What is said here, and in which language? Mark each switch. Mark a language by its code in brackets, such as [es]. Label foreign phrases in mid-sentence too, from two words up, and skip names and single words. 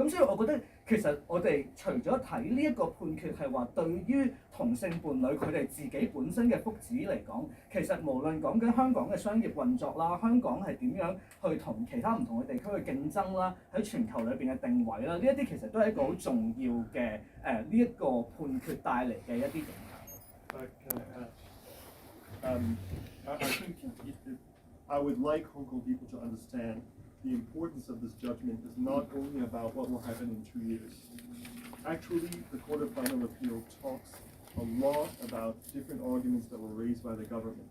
[yue] 咁所以我覺得其實我哋除咗睇呢一個判決係話對於同性伴侶佢哋自己本身嘅福祉嚟講，其實無論講緊香港嘅商業運作啦，香港係點樣去同其他唔同嘅地區去競爭啦，喺全球裏邊嘅定位啦，呢一啲其實都係一個好重要嘅呢一個判決帶嚟嘅一啲影響。 [en] I think I would like Hong Kong people to understand the importance of this judgment is not only about what will happen in 2 years. Actually, the Court of Final Appeal talks a lot about different arguments that were raised by the government.